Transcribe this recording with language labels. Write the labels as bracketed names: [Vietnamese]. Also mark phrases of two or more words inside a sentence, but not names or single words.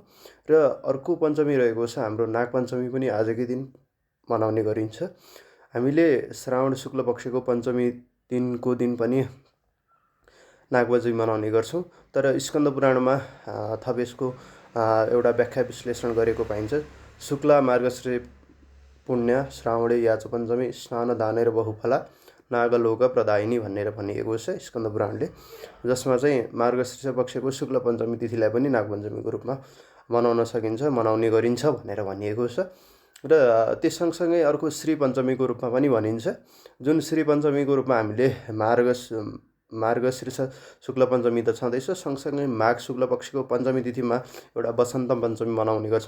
[Nepali] र अर्को पञ्चमी रहेको छ हाम्रो नाग पञ्चमी पनि आजकै दिन मनाउने गरिन्छ। हामीले श्रावण शुक्ल पक्षको पञ्चमी दिनको दिन पनि नाग पञ्चमी मनाउने गर्छौँ। तर स्कन्द पुराणमा थप यसको एउटा व्याख्या विश्लेषण गरेको पाइन्छ। [Sanskrit] शुक्ला मार्गशीर्ष पुण्य श्रावणे याच पञ्चमी स्नान दानेर बहुफला नागलोक प्रदायिनी [Nepali] भनेर भनिएको छ स्कन्द पुराणले, जसमा चाहिँ मार्गशीर्ष पक्षको शुक्ल पञ्चमी तिथिलाई पनि नाग पञ्चमीको रूपमा मनाउन सकिन्छ, मनाउने गरिन्छ भनेर भनिएको छ। र त्यस सँगसँगै अर्को श्री पञ्चमीको रूपमा पनि भनिन्छ, जुन श्री पञ्चमीको रूपमा हामीले मार्गशीर्ष शुक्ल पञ्चमी त छँदैछ, सँगसँगै माघ शुक्ल पक्षको पञ्चमी तिथिमा एउटा वसन्त पञ्चमी मनाउने गर्छौँ।